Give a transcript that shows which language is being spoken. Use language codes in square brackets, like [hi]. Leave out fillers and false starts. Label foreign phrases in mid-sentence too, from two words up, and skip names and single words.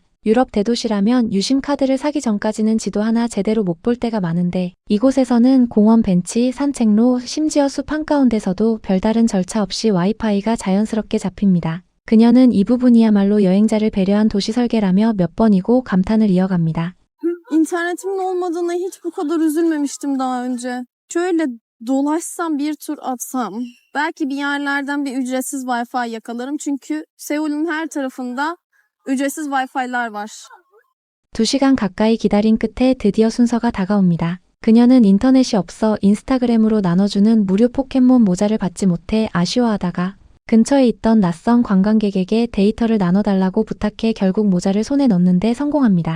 [ko] 유럽 대도시라면 유심 카드를 사기 전까지는 지도 하나 제대로 못 볼 때가 많은데 이곳에서는 공원 벤치, 산책로, 심지어 숲 한가운데서도 별다른 절차 없이 와이파이가 자연스럽게 잡힙니다. 그녀는 이 부분이야말로 여행자를 배려한 도시 설계라며 몇 번이고 감탄을 이어갑니다. [tr] İnternetimin olmadığına hiç bu kadar üzülmemiştim daha önce. Şöyle dolaşsam, bir tur atsam, belki bir yerlerden bir ücretsiz Wi-Fi yakalarım. Çünkü Seul'ün her tarafında ücretsiz Wi-Fi'lar var. [ko] 2시간 가까이 기다린 끝에 드디어 순서가 다가옵니다. 그녀는 인터넷이 없어 인스타그램으로 나눠주는 무료 포켓몬 모자를 받지 못해 아쉬워하다가 근처에 있던 낯선 관광객에게 데이터를 나눠달라고 부탁해 결국 모자를 손에 넣는데 성공합니다.